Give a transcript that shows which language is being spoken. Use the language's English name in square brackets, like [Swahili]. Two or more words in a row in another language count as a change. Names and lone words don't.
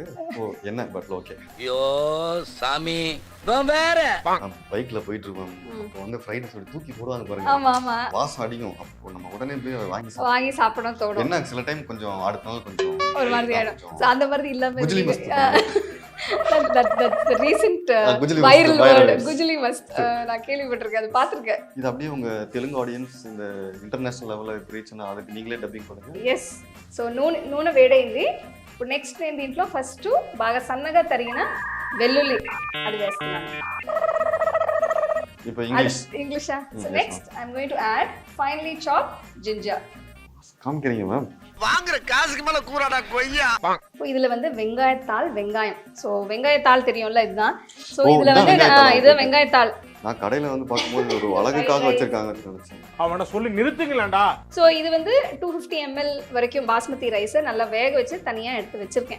[Tamil] ஓ என்ன [English] but okay. [Tamil] ஐயோ சாமி வேற பைக்ல போயிட்டு இருக்கோம். அப்போ வந்து [English] fried rice [Tamil] தூக்கி போடுவாங்க பாருங்க. ஆமா ஆமா. வாசம் அடிக்கும். அப்போ நம்ம உடனே போய் வாங்கி சாப்பிடணும் தோணும். என்ன சில டைம் கொஞ்சம் அடுத்த நாள் கொஞ்சம் ஒரு மாதிரி ஆயிடும். சோ அந்த மாதிரி இல்லாம குஜிலி மஸ்த். [English] the recent [Tamil] குஜிலி viral மஸ்த், word குஜிலி மஸ்த் நான் கேள்விப்பட்டிருக்கேன். அது பாத்துர்க்கேன். இது அப்படியே உங்க தெலுங்கு ஆடியன்ஸ் இந்த [English] international level [Tamil] ரீச் ஆனா அதுக்கு நீங்களே டப்பிங் பண்ணுங்க. [Telugu] ఎస్ సో నూనె వేడైంది. ఇప్పుడు నెక్స్ట్ నేను దీంట్లో ఫస్ట్ బాగా సన్నగా తరిగిన వెల్లుల్లి అది వేస్తున్నాను. [Tamil] இப்போ இங்கிலீஷ் [Telugu] ఇంగ్లీషా? [English] so next I am going to add finely chop ginger. [Tamil] காமிக்கிறீங்க மேம். வாங்குற காசுக்கு மேல கூறாடா கொய்யா. இப்போ இதுல வந்து வெங்காயம். சோ வெங்காயத்தாள் தெரியும்ல இதுதான். சோ ஓ, இதுல இதான் வந்து வெங்காயத்தாள். இதுதான் வெங்காயத்தாள். நான் கடையில வந்து பாக்கும்போது ஒரு அழகுக்காக வச்சிருக்காங்கன்னு நினைச்சேன். அவனை சொல்லி நிறுத்துங்களேன்டா. ஸோ இது வந்து 250 ml வரைக்கும் [English] basmati rice [Tamil] நல்லா வேக வச்சு தனியாக எடுத்து வச்சிருக்கேன்.